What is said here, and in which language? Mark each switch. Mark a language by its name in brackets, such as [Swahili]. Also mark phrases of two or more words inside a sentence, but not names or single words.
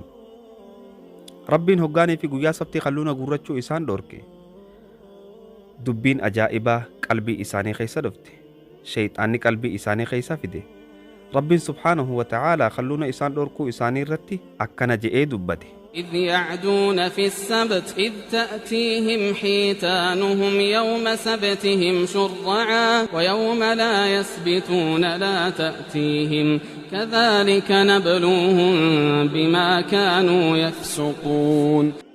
[Oromo] Rabbiin hoggaanii fi guyyaa sabtii kalluuna guurrachuu isaan dhorke. Dubbiin ajaa'ibaa qalbii isaanii keessa dhufte. Shayxaanni qalbii isaanii keessa fide. Rabbiin [Arabic] سبحانه وتعالى [Oromo] kalluuna isaan dhorkuu isaanii irratti akkana je'ee dubbate. [Arabic] إذ يعدون في السبت إذ تأتيهم حيتانهم يوم سبتهم شرعا ويوم لا يسبتون لا تأتيهم كذلك نبلوهم بما كانوا يفسقون.